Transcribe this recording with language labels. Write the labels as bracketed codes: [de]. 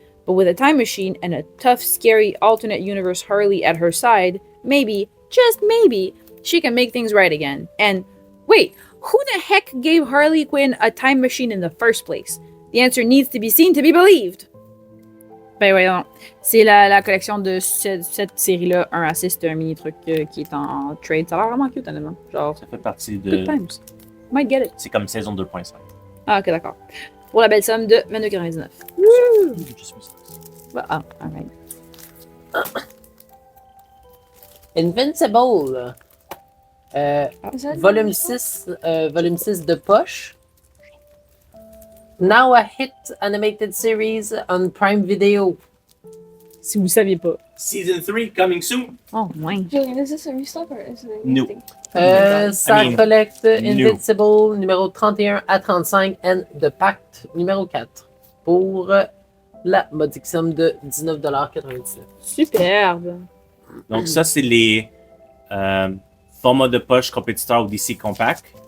[en] But with a time machine and a tough, scary alternate universe Harley at her side, maybe, just maybe, she can make things right again. And wait, who the heck gave Harley Quinn a time machine in the first place? The answer needs to be seen to be believed. [fr] Ben voyons, c'est la collection de cette série-là, 1 à 6, c'est un mini truc qui est en trade. Ça a l'air vraiment cute, honnêtement. Genre, Ça fait partie de. [en] good times. Might get it. [fr] C'est comme saison 2.5. Ah, ok, d'accord. Pour la belle somme de 22,99. [en] Ah, alright. Invincible. Is that [fr] Volume 6 de poche. [en] Now a hit animated series on Prime Video. [fr] Si vous saviez pas. [en] Season 3 coming soon. [fr] Oh, ouais. [en] Julian, is this a restock or is it a No. thing? [fr] Ça [en] I mean, [fr] collecte [en] no. [fr] Invincible numéro 31 à 35 and The Pact numéro 4 pour la modique somme de 19,99$. Superbe. Donc, ça, c'est les formats de poche compétiteurs au DC Compact.